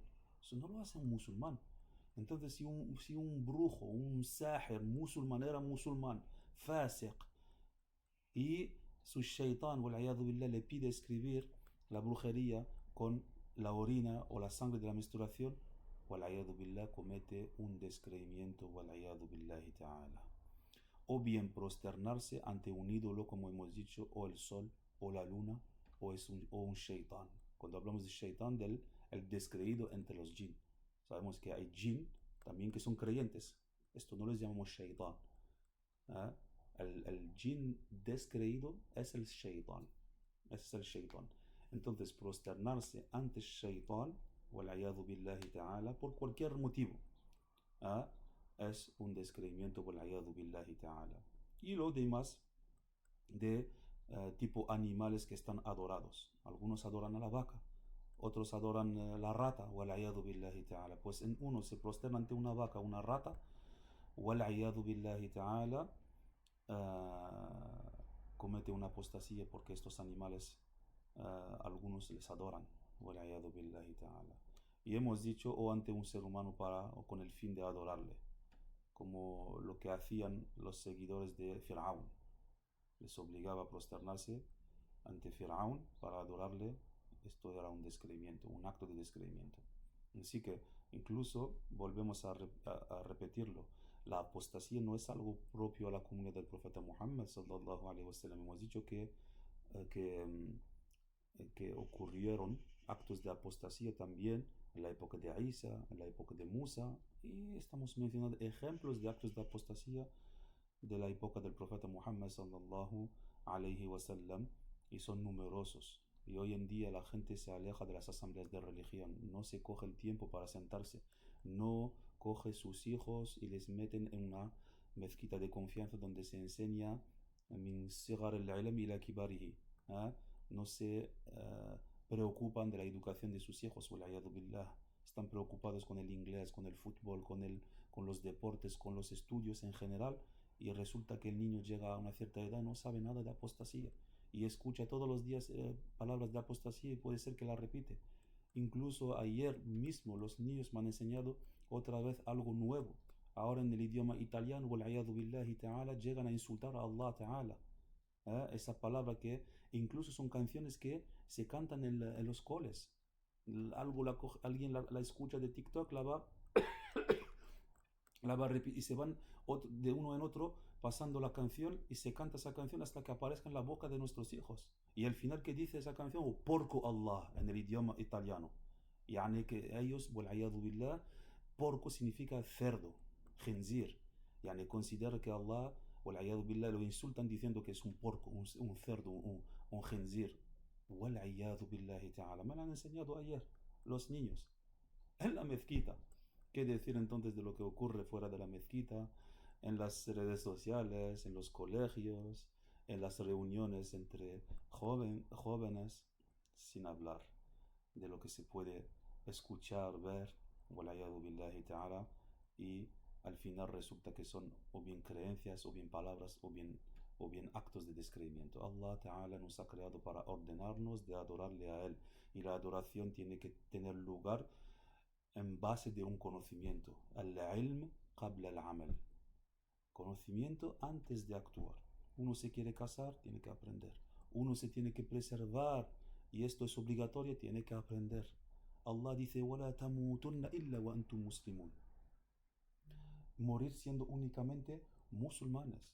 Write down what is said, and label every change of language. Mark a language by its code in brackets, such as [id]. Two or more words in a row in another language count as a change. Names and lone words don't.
[es] Eso no lo hace un musulmán. Entonces, si un brujo, un sahir musulmán era musulmán, fasiq, y su shaitán billah, le pide escribir la brujería con la orina o la sangre de la menstruación, billah, comete un descreimiento [ar] بالله تعالى. [es] O bien prosternarse ante un ídolo, como hemos dicho, o el sol, o la luna, o un shaitán. Cuando hablamos de shaitán, del el descreído entre los jinn. Sabemos que hay jinn también que son creyentes. Esto no les llamamos shaitán. ¿Eh? El jinn descreído es el shaitán. Ese es el shaitán. Entonces, prosternarse ante el shaitán, [ar] بالله تعالى, [es] por cualquier motivo, es un descreimiento [ar] بالله تعالى. [es] Y lo demás de tipo animales que están adorados. Algunos adoran a la vaca, otros adoran la rata, [ar] بالله تعالى. [es] Pues en uno se prosterna ante una vaca, una rata, [ar] بالله تعالى, [es] comete una apostasía porque estos animales algunos les adoran, [ar] بالله تعالى. [es] Y hemos dicho o ante un ser humano o con el fin de adorarle, como lo que hacían los seguidores de Firaún. Les obligaba a prosternarse ante Firaún para adorarle. Esto era un descreimiento, un acto de descreimiento. Así que incluso volvemos a repetirlo. La apostasía no es algo propio a la comunidad del profeta Muhammad [ar] صلى الله عليه وسلم. [es] Hemos dicho que, que ocurrieron actos de apostasía también en la época de Isa, en la época de Musa, y estamos mencionando ejemplos de actos de apostasía de la época del profeta Muhammad [ar] صلى الله عليه وسلم, [es] y son numerosos. Y hoy en día la gente se aleja de las asambleas de religión, no se coge el tiempo para sentarse, no coge sus hijos y les meten en una mezquita de confianza donde se enseña [ar] من صغار العلم إلى كباره. [es] No se preocupan de la educación de sus hijos, billah. Están preocupados con el inglés, con el fútbol, con los deportes, con los estudios en general, y resulta que el niño llega a una cierta edad, no sabe nada de apostasía y escucha todos los días palabras de apostasía y puede ser que la repite. Incluso ayer mismo los niños me han enseñado otra vez algo nuevo. Ahora en el idioma italiano, [ar] بالله تعالى, [es] llegan a insultar a [ar] الله تعالى. [es] Esa palabra que incluso son canciones que se cantan en los coles. Alguien la escucha de TikTok, la va a repetir y se van de uno en otro pasando la canción y se canta esa canción hasta que aparezca en la boca de nuestros hijos. Y al final, ¿qué dice esa canción? Oh, porco Allah, en el idioma italiano. Yani que ellos, billah, porco significa cerdo, khinzir. Yani considera que Allah, billah, lo insultan diciendo que es un porco, un cerdo, un khinzir. [ar] بالله تعالى. [es] Me lo han enseñado ayer los niños en la mezquita. ¿Qué decir entonces de lo que ocurre fuera de la mezquita, en las redes sociales, en los colegios, en las reuniones entre jóvenes, sin hablar de lo que se puede escuchar, ver, [ar] بالله تعالى, [es] y al final resulta que son o bien creencias, o bien palabras, o bien actos de descreimiento. [ar] الله تعالى [es] nos ha creado para ordenarnos de adorarle a Él, y la adoración tiene que tener lugar en base de un conocimiento. [ar] العلم قبل العمل. [es] Conocimiento antes de actuar. Uno se quiere casar, tiene que aprender. Uno se tiene que preservar, y esto es obligatorio, tiene que aprender. Allah dice: [ar] وَلَا تَمُوتُنَّ إِلَّا وَأَنْتُمْ مُسْلِمُونَ. [es] Morir siendo únicamente musulmanes.